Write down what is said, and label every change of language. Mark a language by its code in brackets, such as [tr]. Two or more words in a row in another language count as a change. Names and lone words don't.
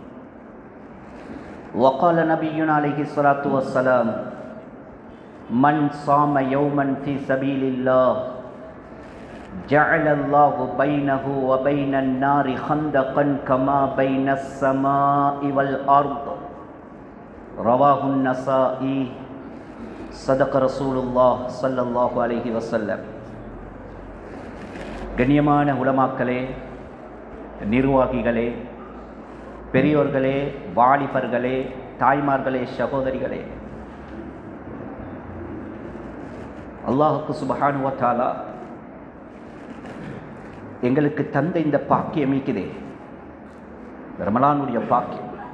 [ar] وقال نبينا عليه الصلاة والسلام من صام يوما في سبيل الله جعل الله بينه وبين النار خندقا كما بين السماء والأرض. رواه النسائي. صدق رسول الله صلى الله عليه وسلم. [ta] கண்ணியமான உலமாக்களே, நிர்வாகிகளே, பெரியோர்களே, வாலிபர்களே, தாய்மார்களே, சகோதரிகளே, அல்லாஹ்வுக்கு [ar] سبحانه وتعالى [ta] எங்களுக்கு தந்த இந்த பாக்கியம் இருக்குதே, ரமலானுடைய பாக்கியம்.